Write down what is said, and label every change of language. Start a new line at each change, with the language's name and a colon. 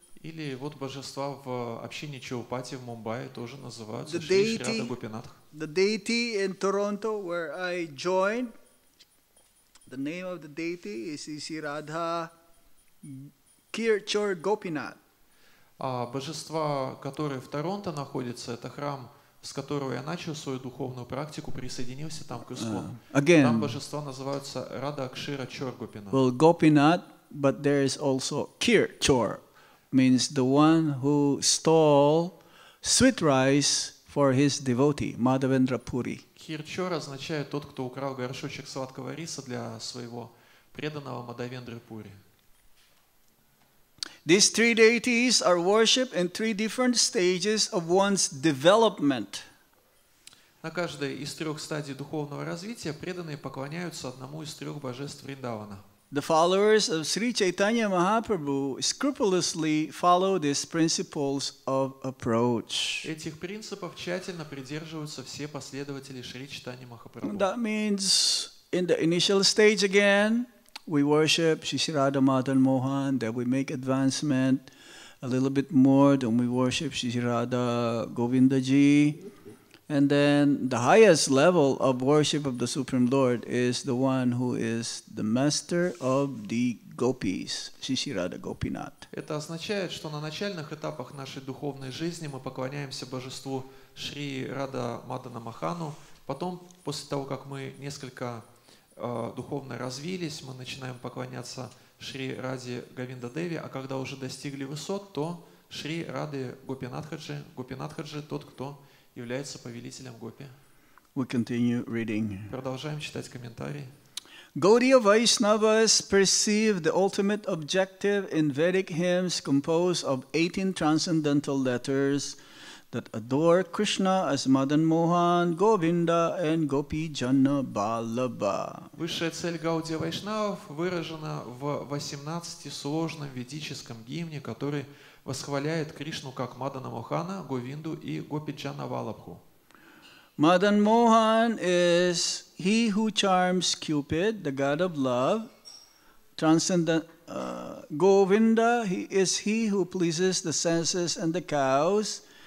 Russian: Или вот божества в общине Чаупати в Мумбаи тоже называются Шри Рада Гопинатх.
English: The deity in Toronto where I joined, the name of the deity is Shri Radha Kirchor Gopinath.
Russian: А божества, которые в Торонто находятся, это храм, с которого я начал свою духовную практику, присоединился там к ISKCON. Там божества называются Рада Акшира Чор Гопинат.
English: Well, Gopinath, but there is also Kirchor, means the one who stole sweet rice for his devotee, Madhavendra Puri.
Russian: Кирчор означает тот, кто украл горшочек сладкого риса для своего преданного Мадавендры Пури.
English: These three deities are worshipped in three different stages of one's development.
Russian: На каждой из 3 стадий духовного развития преданные поклоняются одному из 3 божеств Вриндавана.
English: The followers of Sri Chaitanya Mahaprabhu scrupulously follow these principles of approach.
Russian: Этих принципов тщательно придерживаются все последователи Шри Чайтанья Махапрабху.
English: That means in the initial stage again, we worship Shri Radha Madan Mohan, then we make advancement a little bit more, then we worship Shri Radha Govinda Ji. And then the highest level of worship of the Supreme Lord is the one who is the master of the gopis, Shri Radha Gopinath.
Russian: Это означает, что на начальных этапах нашей духовной жизни мы поклоняемся божеству Шри Рада Мадана Мохану. Потом, после того, как мы несколько духовно развились, мы начинаем поклоняться Шри Раде Говинда Деви, а когда уже достигли высот, то Шри Рады Гопинатхаджи, Гопинатхаджи тот, кто является повелителем Гопи.
English: We continue reading.
Russian: Продолжаем читать комментарии.
English: Gaudiya Vaishnavas perceive the ultimate objective in Vedic hymns composed of 18 transcendental letters that adore Krishna as Madan Mohan, Govinda, and Gopi Janna Vallabha.
Russian: Высшая цель Гаудия Вайшнавов выражена в 18-сложном ведическом гимне, который восхваляет Кришну как Мадана Мохана, Говинду и Гопи Джана Валабху.
English: Madan Mohan is he who charms Cupid, the god of love. Transcendent Govinda is he who pleases the senses and the cows.